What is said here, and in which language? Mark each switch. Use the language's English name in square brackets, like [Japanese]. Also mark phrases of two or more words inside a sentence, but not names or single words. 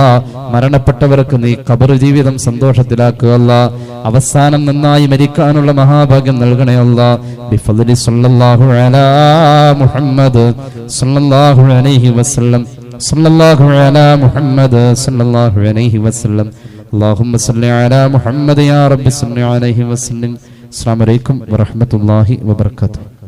[Malayalam] മരണപ്പെട്ടവർക്ക് നീ ഖബർ ജീവിതം സന്തോഷത്തിലാക്കുക അല്ലാ. അവസാനം നന്നായി മരിക്കാനുള്ള മഹാഭാഗ്യം നൽകണേ അല്ലാ. [Arabic] بفضل صلى الله على محمد صلى الله عليه وسلم صلى الله على محمد صلى الله عليه وسلم. اللهم صل على محمد يا رب صل عليه وسلم. السلام عليكم ورحمة الله وبركاته.